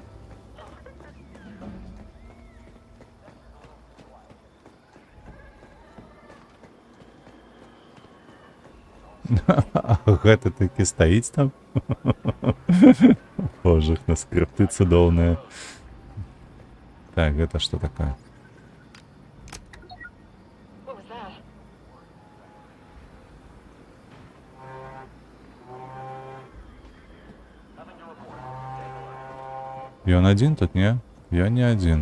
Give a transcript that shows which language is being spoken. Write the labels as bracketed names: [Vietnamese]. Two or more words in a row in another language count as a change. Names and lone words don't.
[Belarusian] А гэта такі стаіць там? Боже, на скрипты цудоўныя. Так, гэта што такое? [English] What was that? [Belarusian] Ён адзін тут, не? Я не адзін.